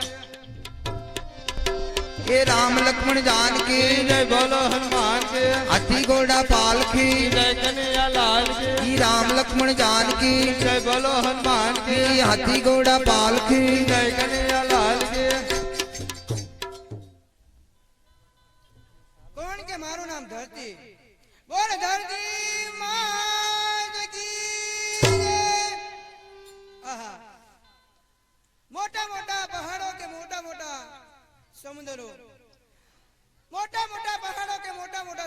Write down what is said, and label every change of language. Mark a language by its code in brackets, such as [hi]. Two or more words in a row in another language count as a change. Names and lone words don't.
[hi] ये राम लक्ष्मण जानकी जय बोलो हनुमान जी हाथी घोड़ा पालकी जय कन्हैया लाल की ये राम लक्ष्मण जानकी जय बोलो हनुमान जी ये हाथी घोड़ा पालकी जय कन्हैया लाल की [gu] કોણ કે મારું નામ ધરતી બોલ [hi] धरती मात की जय. [gu] આહા. મોટા મોટા પહાડો કે મોટા મોટા સમુદ્રો મોટા મોટા પહાડો કે મોટા મોટા